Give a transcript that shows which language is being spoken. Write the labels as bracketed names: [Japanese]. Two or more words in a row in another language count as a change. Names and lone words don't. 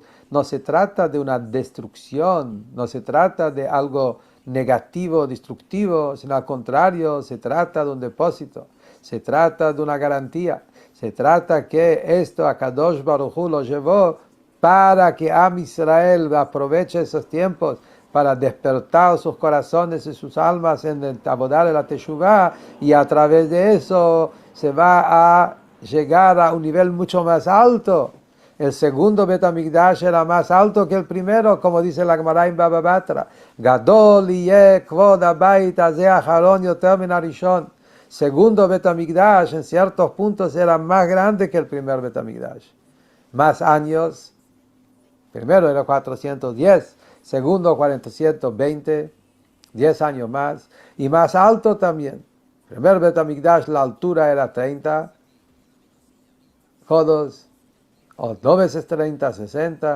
[Spanish] No se trata de una destrucción, no se trata de algo negativo, destructivo, sino al contrario, se trata de un depósito, se trata de una garantía, se trata que esto a [Hebrew] קדוש ברוך הוא [Spanish] lo llevó para que [Hebrew] עם ישראל [Spanish] aproveche esos tiempos para despertar sus corazones y sus almas en el abodar de la Teshuvah, y a través de eso se va a llegar a un nivel mucho más alto. El segundo Bet HaMikdash era más alto que el primero, como dice la Gemara en Baba Batra. [Hebrew] גדול יהיה כבוד הבית הזה האחרון יותר מן הראשון. [Spanish] Segundo Bet HaMikdash en ciertos puntos era más grande que el primer Bet HaMikdash. Más años. Primero era 410, segundo 420, 10 años más, y más alto también. Primer Bet HaMikdash la altura era 30 codos, o 2 veces 30, 60.